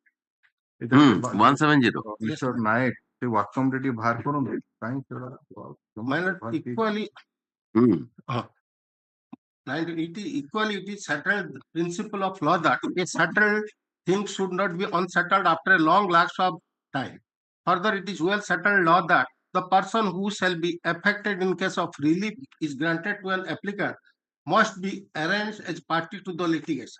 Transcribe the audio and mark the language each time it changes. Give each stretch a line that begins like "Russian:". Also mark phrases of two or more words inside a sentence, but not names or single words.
English: 170. Mr. Naik,
Odia: ସେ ୱାକମ୍ ରେ ଟିକେ ବାହାର କରନ୍ତୁ କାହିଁକି
English: My lord, equally, it is settled principle of law that a settled thing should not be unsettled after a long lapse of time. Further, it is well settled law that the person who shall be affected in case of relief is granted to an applicant must be arranged as party to the litigation.